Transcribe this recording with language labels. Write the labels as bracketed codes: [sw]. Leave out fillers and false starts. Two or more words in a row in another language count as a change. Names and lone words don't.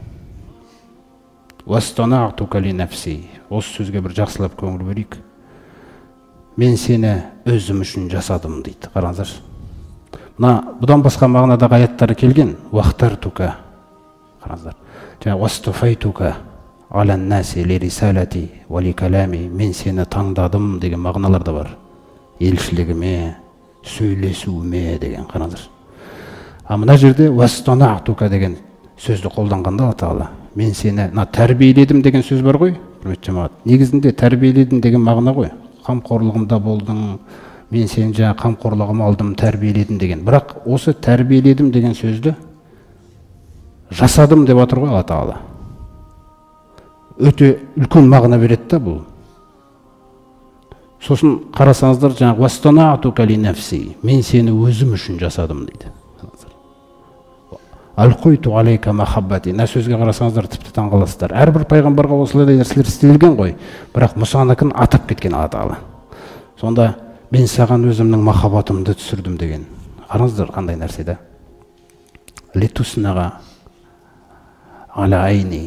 [ar] واصطنعتك لنفسي. [kk] Осы сөзге бір жақсылап көңіл бөлейік. Мен сені өзім үшін жасадым дейді. Қараңыздар. Бұдан басқа мағынадағы аяттары келген. [ar] واخترتك. Қараңыздар. Жаңа واصطفيتك على الناس برسالاتي وبكلامي. [kk] Мен сені таңдадым деген мағыналар да бар. Елшілігіме, сөйлесуіме деген. Қараңыздар. Мына жерде уастанаътука деген сөзді қолданғанда Алла Тағала мен сені тәрбиеледім деген сөз бар ғой, құрметті жамағат. Негізінде тәрбиеледім деген мағына ғой. Қамқорлығымда болдың, мен сені жаңа қамқорлығыма алдым, тәрбиеледім деген. Бірақ осы тәрбиеледім деген сөзді жасадым деп отыр ғой Алла Тағала. Өте үлкен мағына береді да бұл. Сосын қарасаңыздар жаңағы [ar] واصطنعتك لنفسي, [kk] мен сені өзім үшін жасадым дейді. [ar] ألقيت عليك محبتي. [kk] Сөзге қарасаңыздар тіпті таңғаласыздар. Әрбір пайғамбарға осылай нәрселер істелген ғой. Бірақ Мұсаныкін атап кеткен Алла Тағала. Сонда мен саған өзімнің махаббатымды түсірдім деген. Қараңыздар қандай нәрсе да. [ar] لتصنع على عيني.